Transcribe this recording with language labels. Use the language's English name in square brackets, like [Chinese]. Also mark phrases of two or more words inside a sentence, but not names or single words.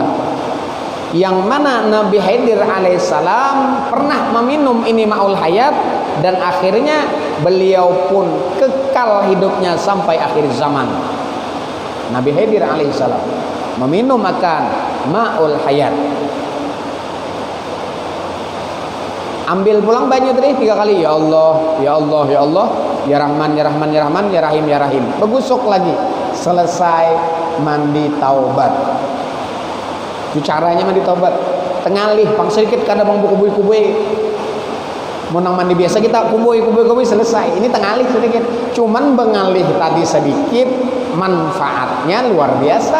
[Indonesian] Yang mana Nabi Khidir alaihissalam pernah meminum ini [Arabic] ماء الحياة, [Indonesian] dan akhirnya beliau pun kekal hidupnya sampai akhir zaman. Nabi Khidir alaihissalam meminum akan [Arabic] ماء الحياة. [Banjar] Ambil pulang banyu tadi 3 kali, [Arabic] يا الله، يا الله، يا الله، يا رحمن، يا رحمن، يا رحمن، يا رحيم، يا رحيم. [Banjar] Begusuk lagi, selesai mandi taubat. Itu caranya mandi taubat. Tengalih, pang sedikit kada bang kubui-kubui. Mau nang mandi biasa kita kubui selesai. Ini tengalih sedikit. Cuman bengalih tadi sedikit, manfaatnya luar biasa.